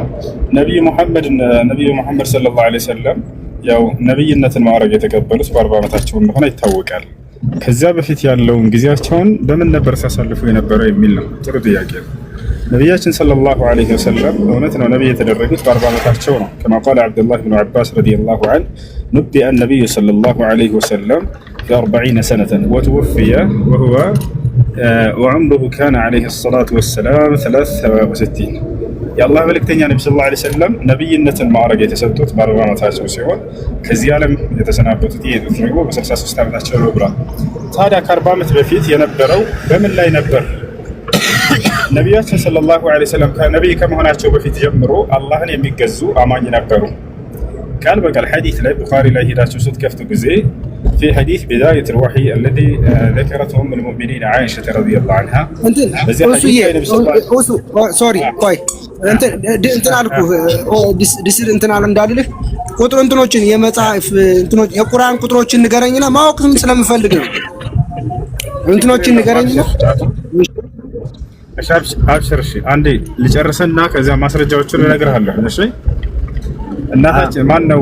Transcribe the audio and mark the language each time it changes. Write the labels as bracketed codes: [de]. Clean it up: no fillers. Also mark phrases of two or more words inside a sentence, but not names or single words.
[am] ነብዩ መሐመድ [ar] صلى الله عليه وسلم [am] ያው ነብይነትን ማዕረግ የተቀበሉት በ40 ዓመታቸው እንደሆነ ይታወቃል። ከዚያ በፊት ያለውን ጊዜያቸውን በምን ነበር ሲያሳልፉ የነበረው የሚል ነው። ጥሩ ጥያቄ ነው። ነቢያችን [ar] صلى الله عليه وسلم [am] እውነት ነው ነብይ የተደረጉት በ40 ዓመታቸው ነው። [ar] كما قال عبد الله بن عباس رضي الله عنه نبئ النبي صلى الله عليه وسلم في 40 سنة وتوفي وهو وعمره كان عليه الصلاة والسلام 63 يا الله ملكتني النبي صلى الله عليه وسلم [am] نبيነትን ማዕረግ የተሰጡት በ40 ዓመታቸው ሲሆን ከዚህ ዓለም የተሰናበቱት የጥፍረው በ63 ዓመታቸው ነው ብሏል። ታዲያ ከ40 ዓመት በፊት የነበረው በምን ላይ ነበር? ነቢያችን [ar] صلى الله عليه وسلم [am] ከነብይ ከመሆናቸው በፊት ጀምሮ አላህን የሚገዙ አማኝ ነበሩ። ቃል በቃል ሐዲስ ላይ ቡኻሪ ላይ ሄዳችሁ ስትከፍቱ ጊዜ [ar] في حديث بداية الوحي الذي ذكرته أم المؤمنين عائشة رضي الله عنها. [am] سوري ቆይ እንትን አልኩህ ዲስል እንትን አለ እንዳልልህ ቁጥር እንትኖችን የመጽሐፍ እንትኖች የቁርአን ቁጥሮችን ንገረኝና ማወቅም ስለምፈልግ ነው። እንትኖችን ንገረኝና አብሽር። እሺ አንዴ ልጨርስና ከዛ ማስረጃዎችን እነግርሃለሁ። እሺ እናታችን ማን ነው?